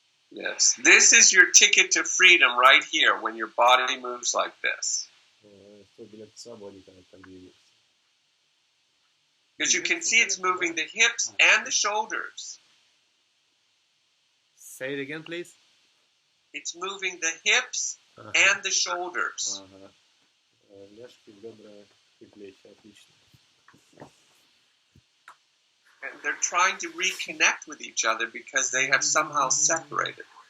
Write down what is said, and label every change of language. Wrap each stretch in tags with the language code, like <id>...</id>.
<en>Yes, this is your ticket to freedom right here when your body moves like this. Because you can see it's moving the hips and the shoulders. Say it again, please. It's moving the hips and the shoulders.</en> <ru>Ляжки, бедра и плечи, отлично.</ru> <en>And they're trying to reconnect with each other because they have somehow separated.</en>